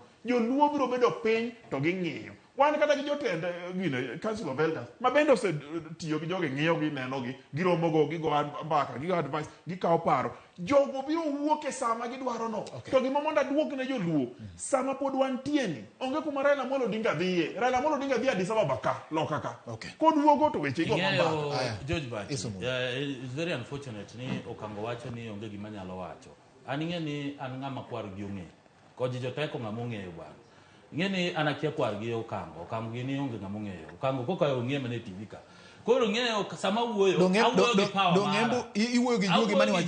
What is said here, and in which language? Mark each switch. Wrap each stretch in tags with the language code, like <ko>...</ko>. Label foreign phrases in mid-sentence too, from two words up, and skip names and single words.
<luo>Joluo biro bedo piny to ging'iyo. Wan kata gi jotend Council of Elders ma bende osetiyo gi jogi, ng'iyogi, nenogi, giromogo, gigo mbaka, gigo advice, gikawo paro. Jogo biro wuok e sama gidwarono. To gima mondo aduok ne joluo, sama pod wantieni, onge kuma Raila Amolo Odinga dhiye. Raila Amolo Odinga dhiye Addis Ababa ka, loka ka. Koduogo to weche go mambaka. George Bati,</luo> <en>it's very unfortunate</en> <luo>ni Okang'o wacho ni onge gima nyalo wacho. An ing'e ni an ng'ama kwar gi ong'e. Koji joteko ng'ama ong'eyo bwana. Ing'e ni an akia kwar gi Okang'o. Okang'o gini onge ng'ama ong'eyo. Okang'o koka ong'e mane TV ka. koro ng'eyo sama wuoyo awuoyo gi power mara iwuoyo gi juogi mani wacho</luo>